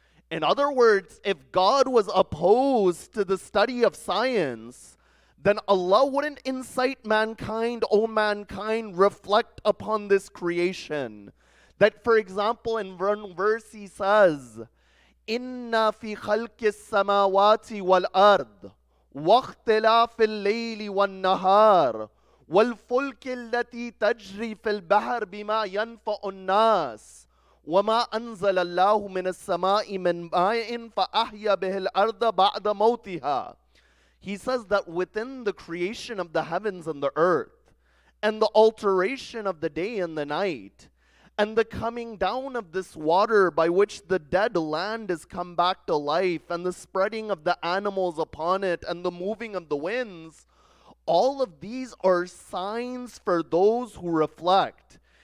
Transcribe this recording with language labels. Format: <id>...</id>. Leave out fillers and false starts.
<en>In other words, if God was opposed to the study of science, then Allah wouldn't incite mankind, O mankind, reflect upon this creation. That, for example, in one verse he says,</en> <ar>Inna fi khalqis samawati wal ard واختلاف الليل والنهار والفلك التي تجري في البحر بما ينفع الناس وما أنزل الله من السماء من ماء فأحيا به الأرض بعد موتها.</ar> <en>He says that within the creation of the heavens and the earth, and the alteration of the day and the night, and the coming down of this water by which the dead land is come back to life, and the spreading of the animals upon it, and the moving of the winds, all of these are signs for those who reflect.</en>